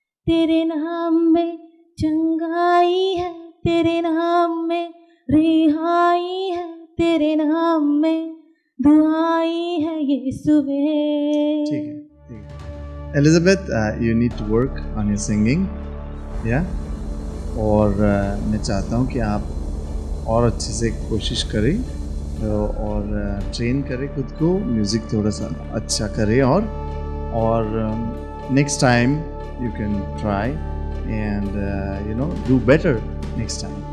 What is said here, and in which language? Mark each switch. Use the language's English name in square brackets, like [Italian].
[Hindi] तेरे नाम में चंगाई है, तेरे नाम में रिहाई है, तेरे नाम में दुआई है यीशुवे. ठीक है. [English] Elizabeth, you need to work on your singing, yeah? [Hindi] और मैं चाहता हूँ कि आप और अच्छे से कोशिश करें और ट्रेन करें खुद को, म्यूज़िक थोड़ा सा अच्छा करें और [English] next time you can try and do better next time.